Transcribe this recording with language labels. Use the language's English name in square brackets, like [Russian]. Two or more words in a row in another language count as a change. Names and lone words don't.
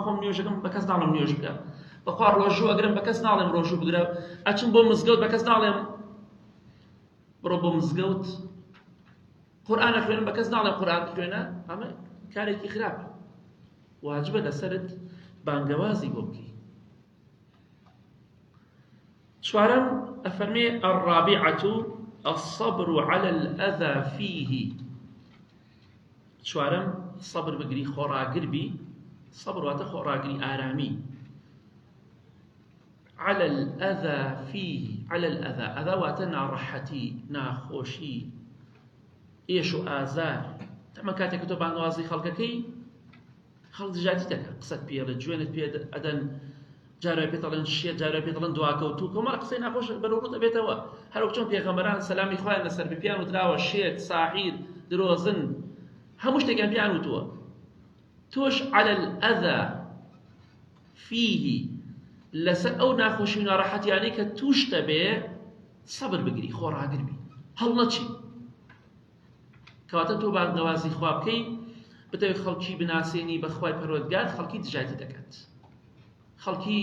[Central Kurdish] خۆم نوێژەکەم بە کەس ناڵم نوێژ بکە بەخوا ڕۆژوو ئەگرم بە کەس ناڵێم ڕۆژوو بگرە ئەچم بۆ مزگەوت بە کەس ناڵێم بڕۆ بۆ مزگەوت قورئانە خوێنم بە کەس ناڵێم قورئان خوێنە ئەمە کارێکی خراپە واجبە لەسەرت بانگەوازی بۆ بکەی چوارەم ئەفەرمێ [Arabic] الرابعة الصبر على الأذى فيه [Central Kurdish] چوارەم صبر بگری خۆڕاگر بی صبر واتە خۆڕاگری ئارامی [Arabic] على الأذى فيه على الأذى [Central Kurdish] أذى واتە ناڕەحەتی ناخۆشی ئێش و ئازار تەمە کاتێک کە تۆ بانگەوازی خەڵکەکەی خەڵک دژاتی دەکات قسەت پێڵێ جوێنت پێ ئەدەن جارێ پێ دەڵێن شێت جارێ پێ دەڵێن دواکەوتوو کۆمەڵ قسەی ناخۆش بەرەوڕوو دەبێتەوە هەروەک چۆن پێغەمبەران سەلامی خوایان لەسەر بپیان وتراوە شێت ساحیر درۆزن هەموو شتێکیان پیان وتووە تۆش [Arabic] على الأذى فيه [Central Kurdish] لەسەر ئەو ناخۆشی و ناڕەحەتیانەی کە توش دەبێ سەبر بگری خۆڕاگر بی هەڵ نەچی کەواتە تۆ بانگەوازی خوا بکەی بتەوێت خەڵکی بناسێنی بە خوای پەروەردگار خەڵکی دژاتی دەکات خەڵکی